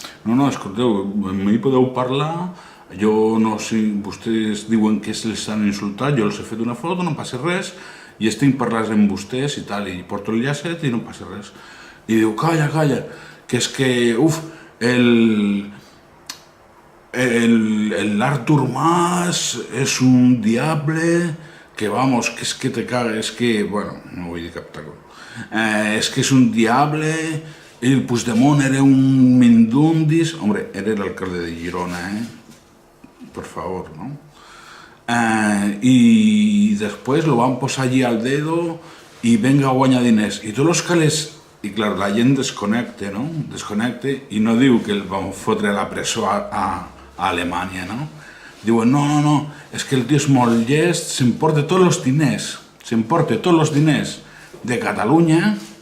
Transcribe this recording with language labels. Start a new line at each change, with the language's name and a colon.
Catalan: No, escolteu, m'hi podeu parlar, jo no sé, vostès diuen que les han insultat, jo els he fet una foto, no passa res, i estic parlant amb vostès i tal, i porto el llacet i no passa res. I diu, calla, que és que,
Spanish: el Artur Mas es un diable que vamos, que es que te caga, es que, bueno,
Catalan: no vull dir cap taco,
Spanish: es que es un diable, el Puigdemont era un mindundis, hombre, era el alcalde de Girona, por favor, ¿no? Y después lo van
Catalan: posar
Spanish: allí al dedo y venga a
Catalan: guanyar diners. I tots els calés, i clar, la gent desconnecta, no? Desconnecta i no diu que el van fotre a la presó a Alemanya, no? Diuen, no, és que el tio és molt llest, s'emporta tots els diners de Catalunya.